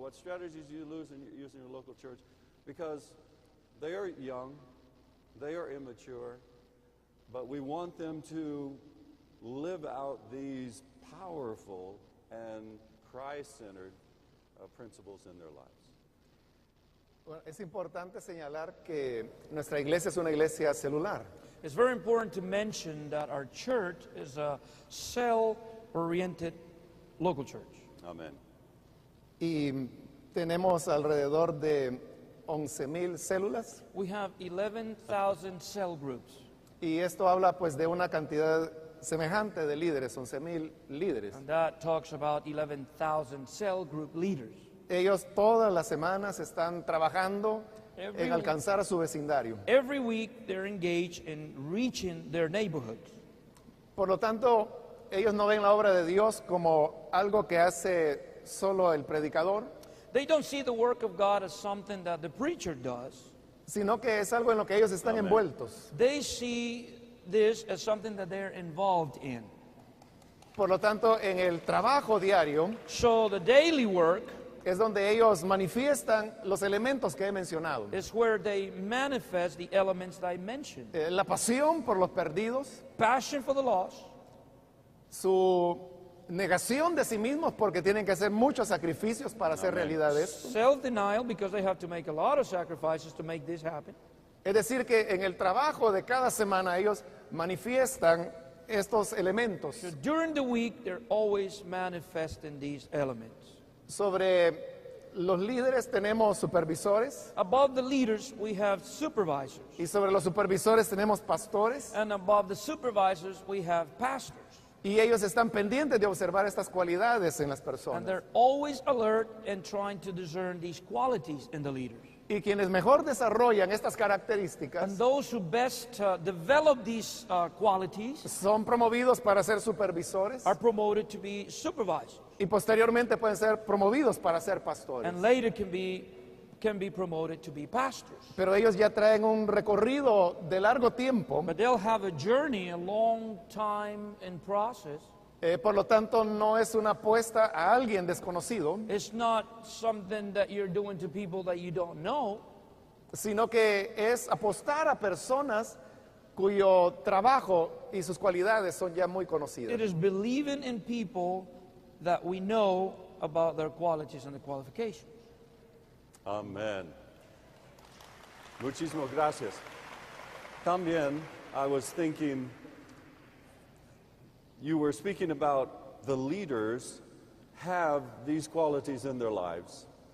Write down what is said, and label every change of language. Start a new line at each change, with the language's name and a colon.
English: What strategies do you use in your local church? Because they are young, they are immature, but we want them to live out these powerful and Christ-centered principles in their lives.
Spanish: Bueno, es importante señalar que nuestra iglesia es una iglesia celular.
English: It's very important to mention that our church is a cell-oriented local church. Amen.
Spanish: Y tenemos alrededor de 11,000 células.
English: We have 11,000 cell groups.
Spanish: Y esto habla pues de una cantidad semejante de líderes, 11,000 líderes.
English: And that talks about 11,000 cell group leaders.
Spanish: Ellos todas las semanas están trabajando
English: Every
Spanish: en alcanzar a su vecindario.
English: Every week they're engaged in reaching their neighborhoods.
Spanish: Por lo tanto, ellos no ven la obra de Dios como algo que hace solo el predicador,
English: They don't see the work of God as something that the preacher does.
Spanish: sino que es algo en lo que ellos están Amén. envueltos.
English: They see this as something that they're involved in.
Spanish: Por lo tanto, en el trabajo diario
English: So the daily work
Spanish: es donde ellos manifiestan los elementos que he mencionado.
English: is where they manifest the elements that I mentioned.
Spanish: La pasión por los perdidos,
English: Passion for the lost,
Spanish: su negación de sí mismos porque tienen que hacer muchos sacrificios para hacer realidad esto.
English: self-denial because they have to make a lot of sacrifices to make this happen.
Spanish: Es decir, que en el trabajo de cada semana ellos manifiestan estos elementos.
English: So during the week, they're always manifesting these elements.
Spanish: Sobre los líderes tenemos supervisores
English: Above the leaders, we have supervisors.
Spanish: y sobre los supervisores tenemos pastores
English: And above the supervisors, we have pastors.
Spanish: y ellos están pendientes de observar estas cualidades en las
English: And
Spanish: personas.
English: they're always alert and trying to discern these qualities in the leaders.
Spanish: Y quienes mejor desarrollan estas
English: And
Spanish: características
English: those who best develop these qualities
Spanish: son promovidos para ser supervisores
English: are promoted to be supervisors.
Spanish: y posteriormente pueden ser promovidos para ser pastores.
English: And later can be promoted to be pastors.
Spanish: Pero ellos ya traen un recorrido de largo tiempo,
English: But they'll have a journey, a long time in process.
Spanish: por lo tanto no es una apuesta a alguien desconocido,
English: It's not something that you're doing to people that you don't know.
Spanish: sino que es apostar a personas cuyo trabajo y sus cualidades son ya muy
English: It
Spanish: conocidas.
English: is believing in people that we know about their qualities and the qualifications.
Spanish: Amen. Muchísimas gracias.
English: También, I was thinking, you were speaking about the leaders have these qualities in their lives.